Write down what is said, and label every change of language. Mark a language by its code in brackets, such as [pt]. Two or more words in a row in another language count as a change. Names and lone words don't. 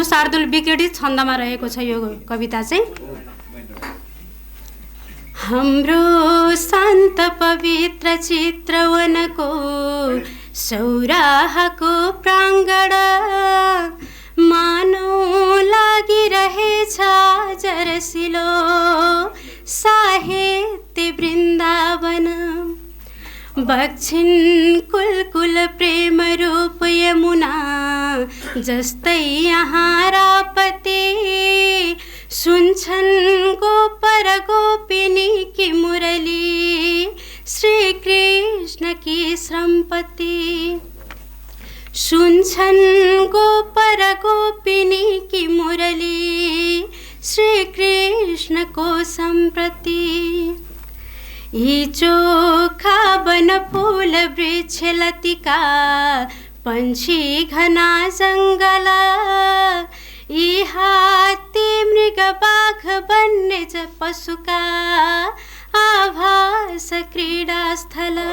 [ne] शार्दुल विक्रीडित छन्दमा रहेको छ यो कविता चाहिँ। हाम्रो शान्त पवित्र चित्रवनको सौराहाको प्राङ्गण मानौ लागिरहेछ जरसिलो साहित्य वृन्दावन। बग्छिन् कुलकुल प्रेम रूप यमुना जस्तै यहाँ रापते। सुन्छन् गोप र गोपिनी की मुरली श्री कृष्ण की श्रमपति। सुन्छन् गोप र गोपिनी की मुरली श्री कृष्ण को सम्प्रति। यी चोखा वन फूल वृक्ष लतिका पंछी घना जङ्गल। यी हात्ती मृग बाघ वन्य पशुका आभास क्रीडा स्थल।